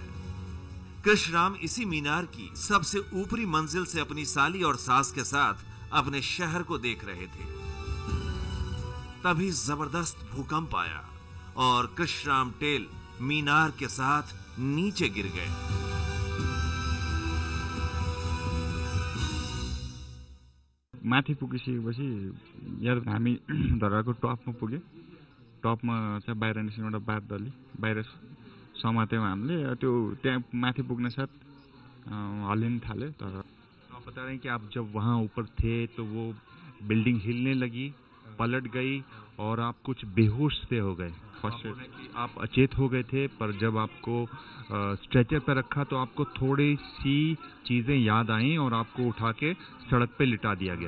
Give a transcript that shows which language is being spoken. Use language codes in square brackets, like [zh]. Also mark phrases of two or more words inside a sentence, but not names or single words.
[hi] कृष्णराम इसी मीनार की सबसे ऊपरी मंजिल से अपनी साली और सास के साथ अपने शहर को देख रहे थे। तभी जबरदस्त भूकंप आया और कृष्णराम टेल मीनार के साथ नीचे गिर गए। [ne] माथि पुगिसकेपछि यार हामी धराको टपमा पुग्यो। टपमा चाहिँ बाहिर निस्किनु एउटा बादली बाहिर समात्यौं हामीले। त्यो त्यहाँ माथि पुग्ने साथ हल्लिन थाल्यो। [hi] तर आप बता रहे हैं कि आप जब वहाँ ऊपर थे तो वो बिल्डिंग हिलने लगी, पलट गई और आप कुछ बेहोश से हो गए। फर्स्ट आप अचेत हो गए थे, पर जब आपको स्ट्रेचर पर रखा तो आपको थोड़ी सी चीजें याद आई और आपको उठा के सड़क पे लिटा दिया गया।